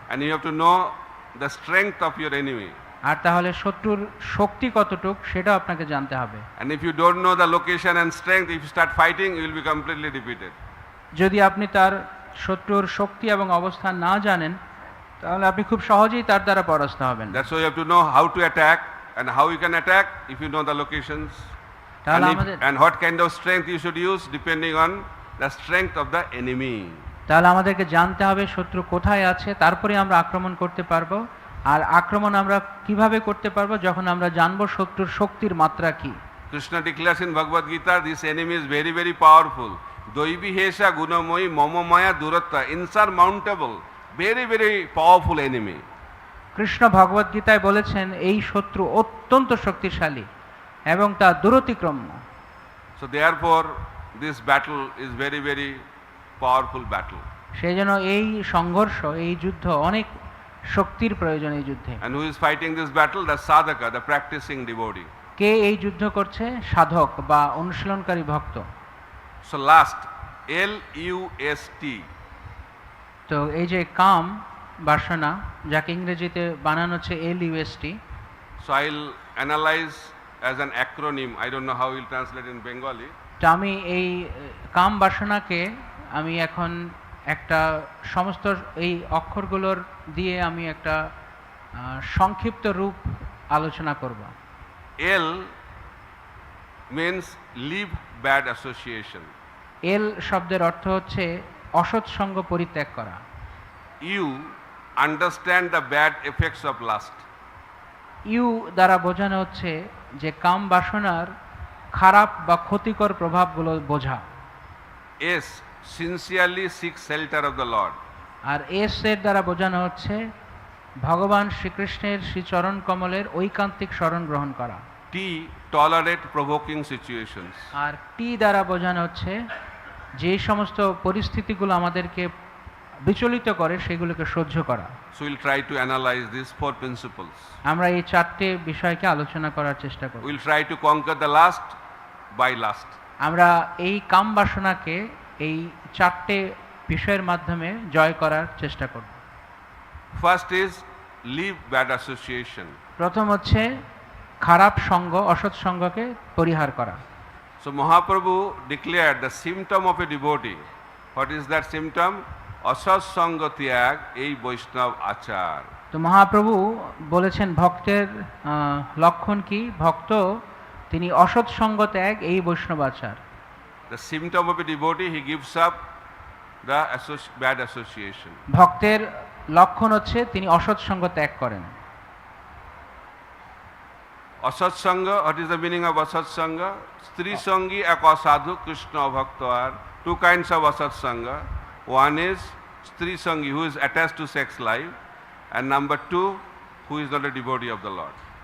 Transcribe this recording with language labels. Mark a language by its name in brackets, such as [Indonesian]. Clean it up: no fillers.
[English] And you have to know the strength of your enemy. [Bangla] আর তাহলে শত্রুর শক্তি কতটুক সেটাও আপনাকে জানতে হবে। [English] And if you don't know the location and strength, if you start fighting, you will be completely defeated. [Bangla] যদি আপনি তার শত্রুর শক্তি এবং অবস্থান না জানেন তাহলে আপনি খুব সহজেই তার দ্বারা পরাস্ত হবেন। [English] That's why you have to know how to attack and how you can attack if you know the locations. [Bangla] তাহলে [English] And, [Bangla] আমাদের [English] and what kind of strength you should use depending on the strength of the enemy. [Bangla] তাহলে আমাদেরকে জানতে হবে শত্রু কোথায় আছে, তারপরে আমরা আক্রমণ করতে পারবো। আর আক্রমণ আমরা কিভাবে করতে পারবো? যখন আমরা জানবো শত্রুর শক্তির মাত্রা কি। [English] Krishna declares in Bhagavad Gita, this enemy is very, very powerful. [Sanskrit] Doibi hesha gunamoyi mamamaya duratta, [English] insurmountable, very, very powerful enemy. [Bangla] Krishna ভগবদ গীতায় বলেছেন এই শত্রু অত্যন্ত শক্তিশালী এবং তা দুরতিক্রম্য। [English] So therefore, this battle is very, very powerful battle. [Bangla] সেই জন্য এই সংঘর্ষ, এই যুদ্ধ অনেক শক্তির প্রয়োজন এই যুদ্ধে। [English] And who is fighting this battle? The sadhaka, the practicing devotee. [Bangla] কে এই যুদ্ধ করছে? সাধক বা অনুশীলনকারী ভক্ত। [English] So last, L-U-S-T. [Bangla] তো এই যে কাম বাসনা, যাকে ইংরেজিতে বানানো হচ্ছে LUST, [English] So I'll analyze as an acronym. I don't know how you'll translate in Bengali. [Bangla] তো আমি এই কাম বাসনাকে আমি এখন একটা সমস্ত এই অক্ষরগুলোর দিয়ে আমি একটা সংক্ষিপ্ত রূপ আলোচনা করব। [English] L means leave bad association. [Bangla] এল শব্দের অর্থ হচ্ছে অসৎ সঙ্গ পরিত্যাগ করা। [English] U, understand the bad effects of lust. [Bangla] You দ্বারা বোঝানো হচ্ছে যে কাম বাসনার খারাপ বা ক্ষতিকর প্রভাবগুলো বোঝা। [English] S, sincerely seek shelter of the Lord. [Bangla] আর S এর দ্বারা বোঝানো হচ্ছে ভগবান শ্রীকৃষ্ণের শ্রীচরণ কমলের ঐকান্তিক শরণ গ্রহণ করা। [English] T, tolerate provoking situations. [Bangla] আর টি দ্বারা বোঝানো হচ্ছে যে সমস্ত পরিস্থিতিগুলো আমাদেরকে বিচলিত করে সেগুলোকে সহ্য করা। [English] So we'll try to analyze these four principles. [Bangla] আমরা এই চারটে বিষয়কে আলোচনা করার চেষ্টা করব। [English] We'll try to conquer the lust by lust. [Bangla] আমরা এই কাম বাসনাকে এই চারটে বিষয়ের মাধ্যমে জয় করার চেষ্টা করব। [English] First is leave bad association. [Bangla] প্রথম হচ্ছে খারাপ সঙ্গ, অসৎ সঙ্গকে পরিহার করা। [English] So Mahaprabhu declared the symptom of a devotee. What is that symptom? [Bangla] Asat sanga tyag ei Vaishnav achar. তো মহাপ্রভু বলেছেন ভক্তের লক্ষণ কি? ভক্ত তিনি অসৎ সঙ্গ ত্যাগ, এই বৈষ্ণব আচার। [English] The symptom of a devotee, he gives up the bad association. [Bangla] ভক্তের লক্ষণ হচ্ছে তিনি অসৎ সঙ্গ ত্যাগ করেন। [English] Asat sanga, what is the meaning of asat sanga? [Bangla] Stri sangi ek asadhu Krishna bhakta are. [English] Two kinds of asat sanga. One is stri sangi, who is attached to sex life, and number two, who is not a devotee of the Lord.